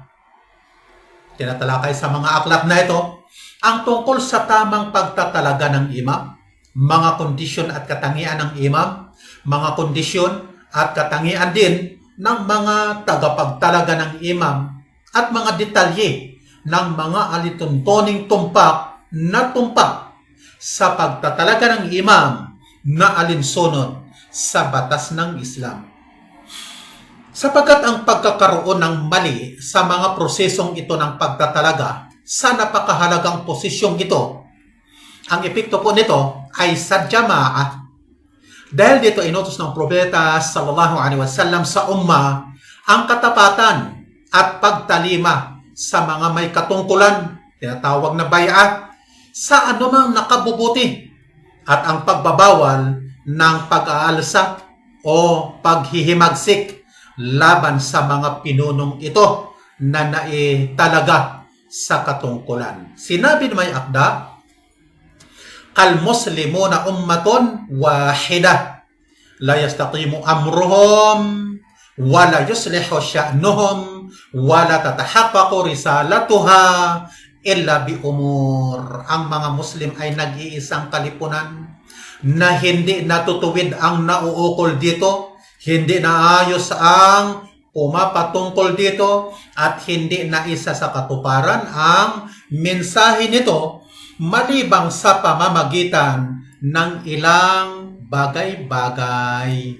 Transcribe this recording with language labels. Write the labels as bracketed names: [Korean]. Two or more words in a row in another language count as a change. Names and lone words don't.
[Filipino] Tinatalakay sa mga aklat na ito ang tungkol sa tamang pagtatalaga ng imam, mga kondisyon at katangian ng imam, mga kondisyon at katangian din ng mga tagapagtalaga ng imam at mga detalye ng mga alituntuning tumpak sa pagtatalaga ng imam na alinsunod sa batas ng Islam. Sapagkat ang pagkakaroon ng mali sa mga prosesong ito ng pagtatalaga sa napakahalagang posisyong ito, ang epekto po nito ay sa jamaah. Dahil dito inutos ng propeta [Arabic] صلى الله عليه وسلم [Filipino] sa umma ang katapatan at pagtalima sa mga may katungkulan, tinatawag na bay'ah, sa anumang nakabubuti at ang pagbabawal ng pag-aalsa o paghihimagsik laban sa mga pinunong ito na naitalaga sa katungkulan. Sinabi ng may akda, [Arabic] كل المسلمون أمة واحدة لا يستقيم أمرهم ولا يصلح شأنهم ولا تتحقق رسالتها إلا بأمور. [Filipino] Ang mga Muslim ay nag-iisang kalipunan na hindi natutuwid ang nauukol dito, hindi naayos ang pumapatungkol dito, at hindi naisa sa katuparan ang mensahe nito malibang sa pamamagitan ng ilang bagay-bagay.